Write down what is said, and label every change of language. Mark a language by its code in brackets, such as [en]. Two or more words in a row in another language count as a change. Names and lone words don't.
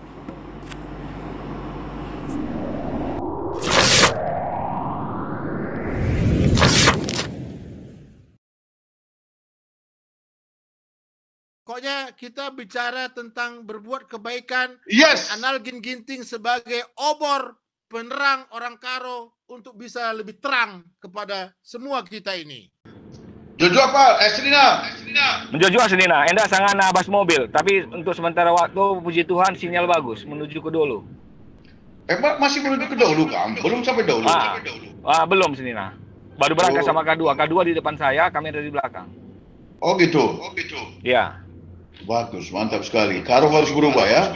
[id] Pokoknya kita bicara tentang berbuat kebaikan. Yes. Anal Ginting sebagai obor penerang orang Karo untuk bisa lebih terang kepada semua kita ini. Jojo apa? Serina. Menjojo Senina, endak sangat nabas mobil, tapi untuk sementara waktu puji Tuhan sinyal bagus menuju ke Dolu. Masih menuju ke Dolu kan? Belum sampai Dolu. Belum Senina. Baru berangkat sama K2. K2 di depan saya, kami ada di belakang. Oh gitu. Ya. Bagus, mantap sekali. Karo harus berubah ya?